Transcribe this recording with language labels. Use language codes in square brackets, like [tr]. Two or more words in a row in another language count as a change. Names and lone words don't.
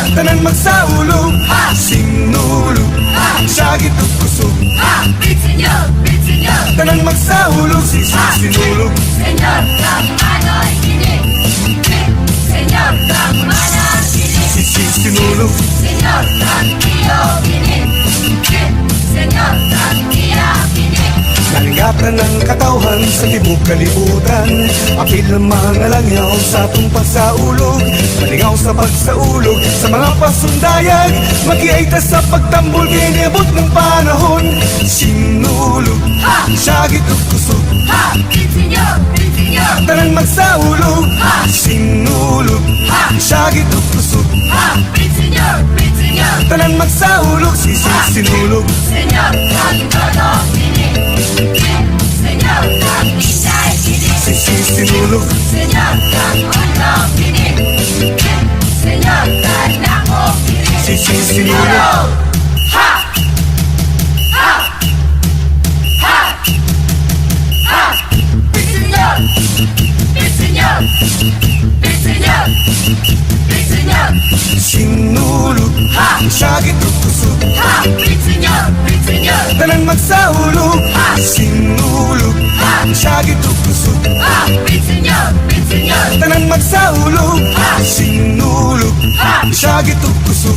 [ceb] tanan magsaulog. Sinulog, isagit ug kusog, [es] Señor, Señor, [ceb] tanan magsaulog. Sinulog. Señor, nanay, Señor, nanay, Sinulog. [es] Señor, tranquilo, Señor, tranquila, [ceb] Nalingatan ng katawhan sa tibok kalibutan. Apil ng mga langyaw sa atong pagsaulog. Malingaw sa pagsaulog sa mga pasundayag. Magiaita sa pagtambol kinibot ng panahon. Sinulog, sagit ug kusog, [es] Señor, Señor, [ceb] tanan magsaulog. Sinulog, sagit ug kusog, [es] Señor, Señor, [ceb] tanan magsaulog. Sinulog. [es] Señor, tranquilo, Señor, tranquila, [ceb] Sinulog. [es] Señor, tranquilo, Señor, tranquilo, [ceb] Sinulog. Ha! Ha! Ha! Ha! [es] Señor, Señor, Señor, Señor, [ceb] Sinulog, sagit ug kusog, [es] Señor, Señor, [ceb] tanan magsaulog. Sinulog, sagit ug kusog, [es] Señor, Señor, [ceb] tanan magsaulog. Sinulog, sagit ug kusog,